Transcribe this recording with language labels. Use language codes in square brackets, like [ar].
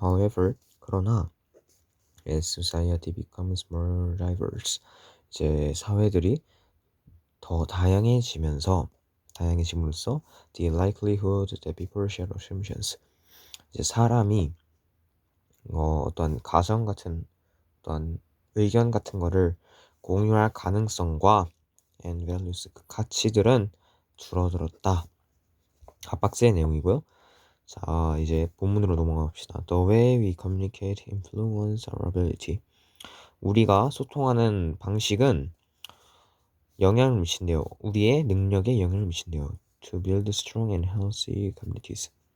[en] However, [ko] 그러나 [en] as society becomes more diverse, [ko] 이제 사회들이 더 다양해짐으로써 [en] the likelihood that people share assumptions, [ko] 이제 사람이 어떠한 가정 같은 어떠한 의견 같은 거를 공유할 가능성과 [en] and values, [ko] 그 가치들은 줄어들었다. 빡센 내용이고요. 자, 이제 본문으로 넘어가 봅시다. [en] The way we communicate influence our ability. [ko] 우리가 소통하는 방식은 영향을 미친대요. 우리의 능력에 영향을 미친대요. [en] To build strong and healthy communities.